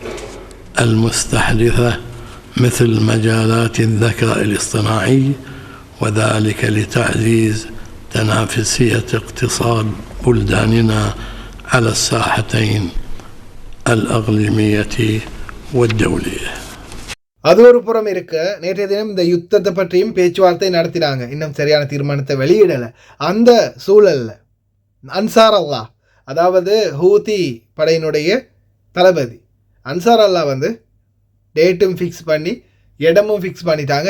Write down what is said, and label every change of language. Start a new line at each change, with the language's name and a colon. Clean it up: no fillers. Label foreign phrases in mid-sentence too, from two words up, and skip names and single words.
Arabic: المستحدثة مثل مجالات الذكاء الاصطناعي، وذلك لتعزيز تنافسية اقتصاد بلداننا على الساحتين الإقليمية والدولية.
Tamil: அது ஒரு புறம் இருக்க, நேற்றைய தினம் இந்த யுத்தத்தை பற்றியும் பேச்சுவார்த்தை நடத்தினாங்க. இன்னும் சரியான தீர்மானத்தை வெளியிடலை. அந்த சூழலில் அன்சார் அல்லாஹ், அதாவது ஹூதி படையினுடைய தளபதி அன்சார் அல்லாஹ் டேட்டும் ஃபிக்ஸ் பண்ணி இடமும் ஃபிக்ஸ் பண்ணிட்டாங்க.